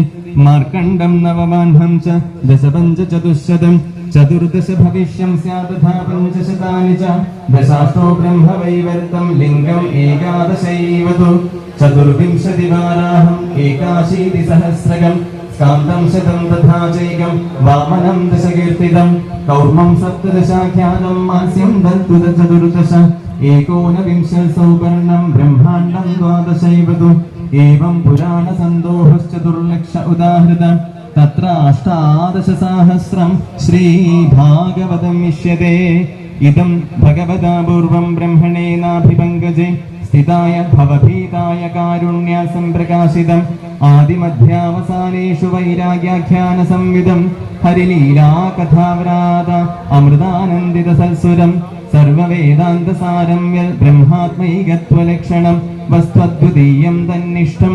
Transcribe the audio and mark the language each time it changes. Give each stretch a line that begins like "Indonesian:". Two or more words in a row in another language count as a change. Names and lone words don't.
Sanskrit: മാർക്കണ്ഡം നവമാഹ്നം ച ദശപഞ്ചചതുശ്ശതം ചതുർദശ ഭവിഷ്യം സ്യാത് തഥാ പഞ്ചശതാനി ച ദശാഷ്ടോ ബ്രഹ്മവൈവർത്തം ലിംഗം ഏകാദശൈവതു ചതുർവിംശതി വാരാഹം ഏകാശീതി സഹസ്രകം സ്കാന്തം ശതം തഥാ ചൈകം വാമനം ദശകീർത്തിതം കൗർമം സപ്തദശാഖ്യാതം മാസ്യം ചതുർദശ ഏകോനവിംശൽ സൗപർണം ബ്രഹ്മാണ്ഡം ദ്വാദശൈവതു एवं पुराणसन्दोहश्चतुर्लक्ष उदाहृत तत्र 18,000 श्रीभागवतम् इष्यते। इदं भगवता पूर्वं ब्रह्मणेनाभिपङ्कजे स्थिताय भवभीताय कारुण्या सम्प्रकाशितम् आदिमध्यावसानेषु वैराग्याख्यानसंविदं हरिलीलाकथाव्रात अमृतानन्दितसत्सुरम् सर्ववेदान्तसारं ब्रह्मात्मैकत्वलक्षणं वस्त्वद्वितीयं तन्निष्ठं